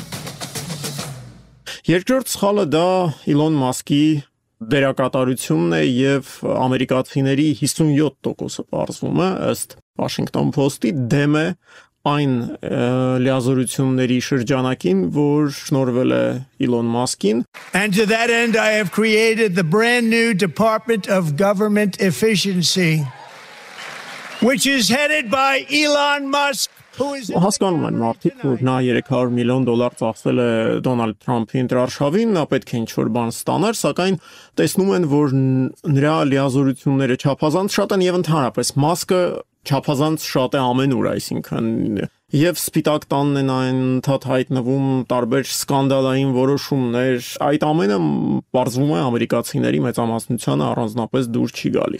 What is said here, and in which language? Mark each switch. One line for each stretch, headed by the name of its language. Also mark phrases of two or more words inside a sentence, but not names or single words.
Armenian: Երկրորդ սխալը դա Իլոն Մասկի դերակատարությունն է եւ ամերիկացիների 57%-ը պարզվում է ըստ Washington Post-ի դեմ է այն լիազորությունների շրջանակին, որ շնորհվել է Իլոն Մասկին.
English: And to that end, I have created the brand new Department of Government Efficiency, which is headed by Elon Musk.
Armenian: Հասկանում են մարդիկ, որ նա $300 միլիոն ծախսել է Դոնալդ Թրամփի ընտրարշավին, նա պետք է ինչ-որ բան ստանար, սակայն տեսնում են, որ նրա լիազորությունները չափազանց շատ են եւ ընդհանրապես Մասկը չափազանց շատ է ամենուր, այսինքն եւ Սպիտակ տանն են այնթաթ հայտնվում տարբեր սկանդալային որոշումներ, այդ ամենը բարձվում է ամերիկացիների մեծամասնությանը առանձնապես դուր չի գալիս։